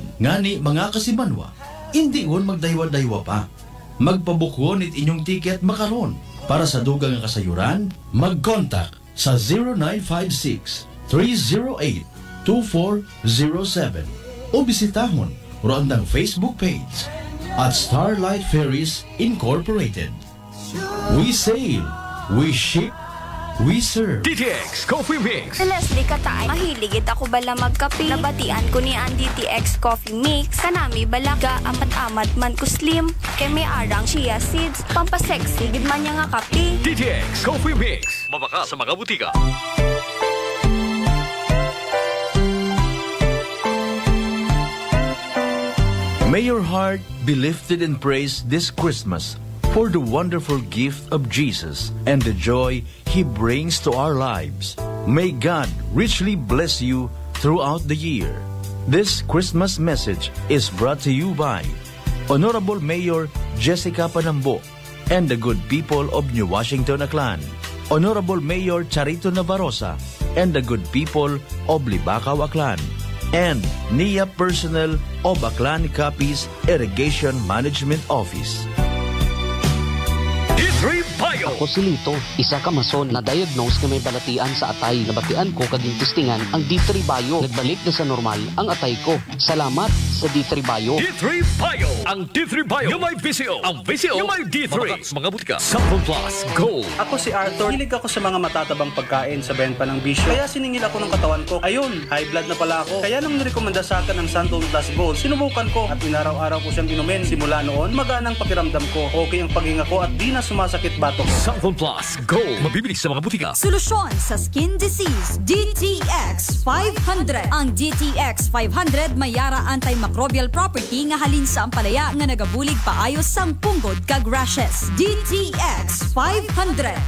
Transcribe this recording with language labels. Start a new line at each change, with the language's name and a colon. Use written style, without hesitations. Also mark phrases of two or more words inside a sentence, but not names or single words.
Aklanon: Ngani mga kasimanwa, hindi ngon magdaywa-daywa pa. Magpabukon it inyong tiket makaron. Para sa dugang nga kasayuran, mag-contact sa 0956 0917-308-2407 o bisitahon Rondang Facebook page at Starlight Ferries Incorporated.
English: We sail, we ship, we serve.
Hiligaynon: DTX Coffee Mix. Si Leslie Katay, mahiligid ako bala magkape. Nabatian ko ni ang DTX Coffee Mix. Kanami balaga, amat-amat man ko slim. Kay may arang
English: chia seeds,
Hiligaynon: pampasexy, gid man niya nga kape. DTX Coffee Mix. Mabaka sa mga butika.
English: May your heart be lifted in praise this Christmas for the wonderful gift of Jesus and the joy He brings to our lives. May God richly bless you throughout the year. This Christmas message is brought to you by Honorable Mayor Jessica Panambo and the good people of New Washington, Aklan, Honorable Mayor Charito Navarroza and the good people of Libacao, Aklan, and NIA personnel of Aklan Capiz Irrigation Management Office. D3 Bio.
Hiligaynon: Ako si Lito, isa ka mason na diagnose na may balatian sa atay. Nabatian ko kaging testingan ang D3 Bio. Nagbalik na sa normal ang atay ko. Salamat sa D3 Bio.
Filipino: D3 Bio. Ang D3 Bio yung may VCO. Ang VCO yung may D3. Mga butika. Sample Plus Gold. Ako si Arthur. Hilig ako sa mga matatabang pagkain sa benta ng bisyo. Kaya siningil ako ng katawan ko. Ayun,
English: high blood
Filipino: na pala ako. Kaya nang nirekomenda sa akin ng Santon Plus Gold, sinubukan ko at inaraw-araw ko siyang inumin. Simula noon, maganang pakiramdam ko. Okay ang paghinga ko at di na sumasakit batok. Santon Plus Gold. Mabibili sa mga butika. Solusyon sa
English: skin disease,
Filipino: DTX 500.
Hiligaynon: Ang DTX 500 may yara antimicrobial property nga halin sa ampalaya nga nagabulig paayos sang punggod kag rashes. DTX 500.